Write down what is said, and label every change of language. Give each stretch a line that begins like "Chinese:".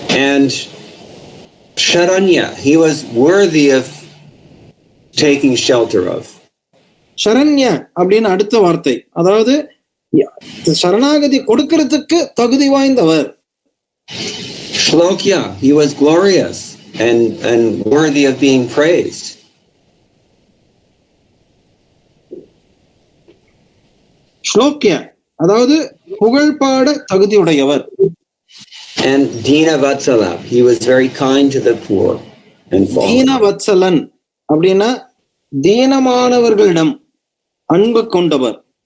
English: And Sharanya, he was worthy of taking shelter of.
Tamil: சரண்ய அப்படின்னு அடுத்த வார்த்தை, அதாவது சரணாகதி கொடுக்கிறதுக்கு தகுதி வாய்ந்தவர்.
English: Shlokya, he was glorious and worthy of being praised.
Tamil: ஸ்லோக்ய அதாவது புகழ்பாட தகுதியுடையவர்.
English: And Dina Vatsala, he was very kind to the poor and fallen.
Tamil: தீன வத்சலன் அப்படின்னா தீனமானவர்களிடம் அன்பு கொண்டவர்.